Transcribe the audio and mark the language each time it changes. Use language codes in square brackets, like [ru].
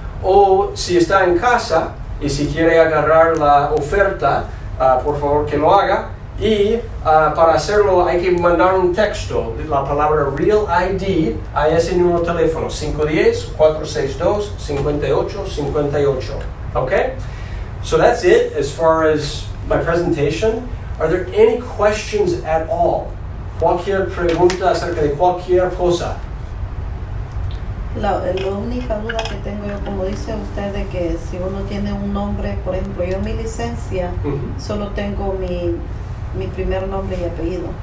[es] O si está en casa y si quiere agarrar la oferta, por favor que lo haga. Y para hacerlo hay que mandar un texto, la palabra Real ID, a ese número de teléfono, 510-462-5858. Okay? [en] So that's it as far as my presentation. Are there any questions at all? [es] Cualquier pregunta acerca de cualquier cosa. La única duda que tengo yo, como dice usted, de que si uno tiene un nombre, por ejemplo, yo en mi licencia solo tengo mi primer nombre y apellido.